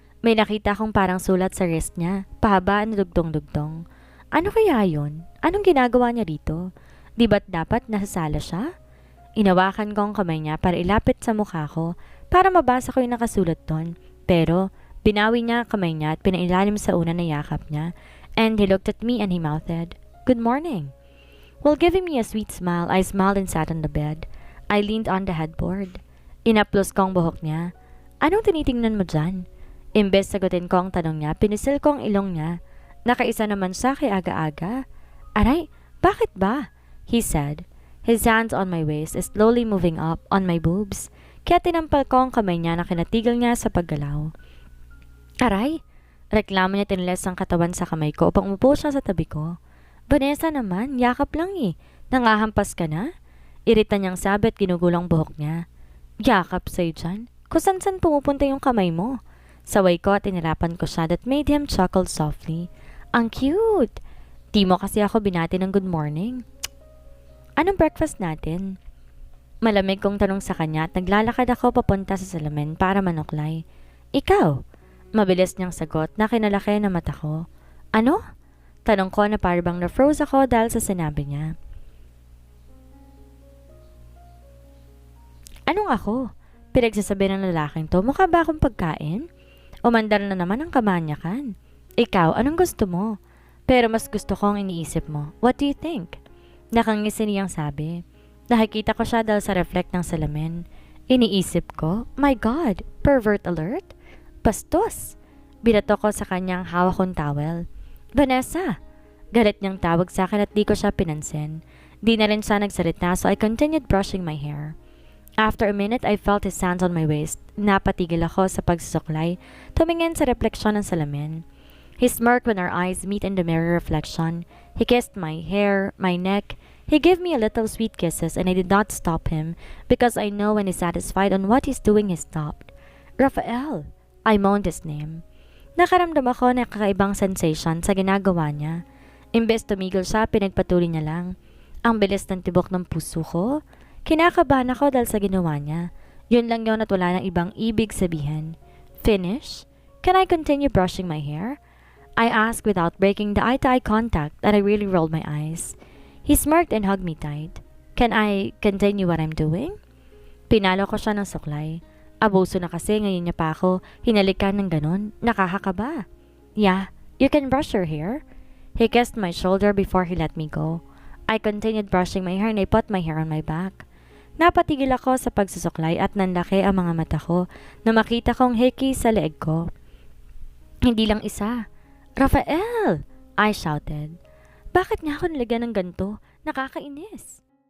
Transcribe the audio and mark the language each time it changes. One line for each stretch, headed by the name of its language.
Filipino: May nakita akong parang sulat sa wrist niya, pahaba na dugtong-dugtong. Ano kaya yun? Anong ginagawa niya dito? Di ba't dapat nasasala siya? Inawakan ko ang kamay niya para ilapit sa mukha ko para mabasa ko yung nakasulat doon. Pero binawi niya kamay niya at pinailalim sa una na yakap niya.
English: And he looked at me and he mouthed, "Good morning." While giving me a sweet smile, I smiled and sat on the bed. I leaned on the headboard.
Filipino: Inaplos ko ang buhok niya. Anong tinitingnan mo dyan? Imbes sagutin ko ang tanong niya, pinisil ko ang ilong niya. Nakaisa naman siya kay aga-aga. Aray, bakit ba? He said.
English: His hands on my waist, slowly moving up on my boobs.
Filipino: Kaya tinampal ko ang kamay niya na kinatigil niya sa paggalaw. Aray! Reklamo niya tiniles ang katawan sa kamay ko upang umupo siya sa tabi ko. Vanessa naman, yakap lang eh. Nangahampas ka na? Irita niyang sabi at ginugulang buhok niya. Yakap sa'yo dyan? Kung san pumupunta yung kamay mo? Saway ko at inirapan ko siya that made him chuckle softly. Ang cute! Di mo kasi ako binati ng good morning. Anong breakfast natin? Malamig kong tanong sa kanya at naglalakad ako papunta sa salamin para manuklay. Ikaw? Mabilis niyang sagot na kinalaki na mata ko. Ano? Tanong ko na parang na-froze ako dahil sa sinabi niya. Anong ako? Pinagsasabi ng lalaking to, mukha ba akong pagkain? Umandar na naman ang kamanyakan. Ikaw, anong gusto mo? Pero mas gusto ko ang iniisip mo. What do you think? Nakangisi niyang sabi. Nakikita ko siya dahil sa reflect ng salamin.
English: Iniisip ko, my God, pervert alert? Bastos!
Filipino: Binato ko sa kanyang hawak kong towel. Vanessa! Galit niyang tawag sa akin at di ko siya pinansin.
English: Di na rin siya nagsalita so I continued brushing my hair. After a minute, I felt his hands on my waist.
Filipino: Napatigil ako sa pagsusuklay, tumingin sa refleksyon ng salamin.
English: He smirked when our eyes meet in the mirror reflection. He kissed my hair, my neck. He gave me a little sweet kisses and I did not stop him because I know when he's satisfied on what he's doing, he stopped. Rafael! I moaned his name.
Filipino: Nakaramdam ako ng kakaibang sensation sa ginagawa niya. Imbes tumigil siya, pinagpatuloy niya lang. Ang bilis ng tibok ng puso ko. Kinakabahan ako dahil sa ginawa niya. Yun lang yun at wala nang ibang ibig sabihin. Finish?
English: Can I continue brushing my hair? I asked without breaking the eye-to-eye contact that I really rolled my eyes. He smirked and hugged me tight. Can I continue what I'm doing?
Filipino: Pinalo ko siya ng suklay. Abuso na kasi ngayon niya pa ako hinalikan ng ganun. Nakakakaba.
English: Yeah, you can brush your hair. He kissed my shoulder before he let me go. I continued brushing my hair and I put my hair on my back.
Filipino: Napatigil ako sa pagsusuklay at nanlaki ang mga mata ko na makita kong heki sa leeg ko. Hindi lang isa. Rafael! I shouted. Bakit niya ako nilagyan ng ganito? Nakakainis.